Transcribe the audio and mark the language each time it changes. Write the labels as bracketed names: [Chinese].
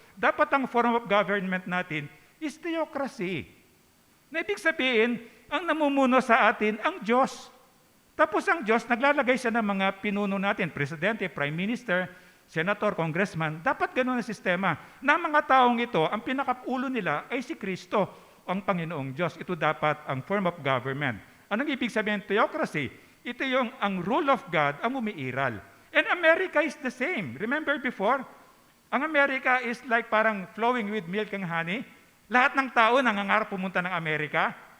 [Filipino] Dapat ang [English] form of government [Filipino] natin [English] is theocracy. [Filipino] Na ibig sabihin, ang namumuno sa atin, ang Diyos. Tapos ang Diyos, naglalagay siya ng mga pinuno natin, presidente, prime minister, senator, congressman. Dapat ganoon ang sistema. Na mga taong ito, ang pinakaulo nila ay si Kristo, ang Panginoong Diyos. Ito dapat ang [English] form of government. [Filipino] Anong ibig sabihin? Theocracy. Ito yung ang rule of God ang umiiral. [English] And America is the same. Remember before? [Filipino] Ang [English] America is like [Filipino] parang [English] flowing with milk and honey. [Filipino] Lahat ng tao nangangarap pumunta ng Amerika.